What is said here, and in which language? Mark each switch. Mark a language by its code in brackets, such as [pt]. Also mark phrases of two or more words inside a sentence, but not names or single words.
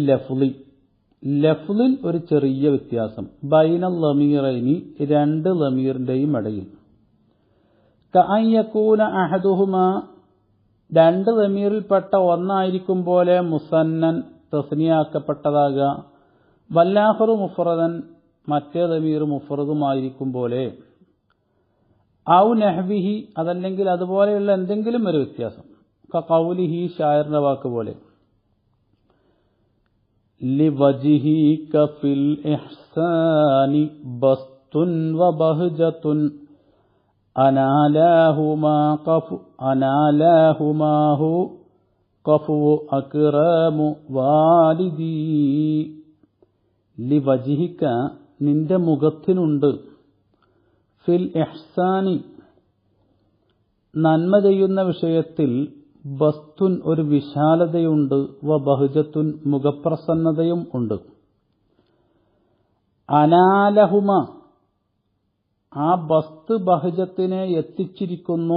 [ml] ലഫ്ളി ലഫ്ളിൽ ഒരു ചെറിയ വ്യത്യാസം [ar] بين الضميرين [ml] രണ്ട് ലമീറിന്റെയും ഇടയിൽ [ar] كأن يكون أحدهما [ml] രണ്ട് ലമീറിൽപ്പെട്ട ഒന്നായിരിക്കും പോലെ മുസന്നൻ തസ്നിയാക്കപ്പെട്ടതാകുക [ar] والآخر مفردا [ml] മറ്റേ ലമീർ മുഫ്രദുമായിരിക്കും പോലെ [ar] أو نحوه [ml] അതല്ലെങ്കിൽ അതുപോലെയുള്ള എന്തെങ്കിലും ഒരു വ്യത്യാസം കഖൗലിഹി ഷായറിന്റെ വാക്ക് പോലെ [ar] لِوَجْهِكَ فِي الْإِحْسَانِ بَسْطٌ وَبَهْجَةٌ أَنَالَاهُمَا هُ قَفُوَ أَكْرَمُ وَالِدِي لِوَجْهِكَ [ml] നിന്റെ മുഖത്തിനുണ്ട് [ar] في الإحسان [ml] നന്മ ചെയ്യുന്ന വിഷയത്തിൽ ബസ്തുൻ ഒരു വിശാലതയുണ്ട് [ar] وبهجة [ml] മുഖപ്രസന്നതയും ഉണ്ട്. അനാലഹുമ ആ ബസ്ത് ബഹുജത്തിനെ എത്തിച്ചിരിക്കുന്നു.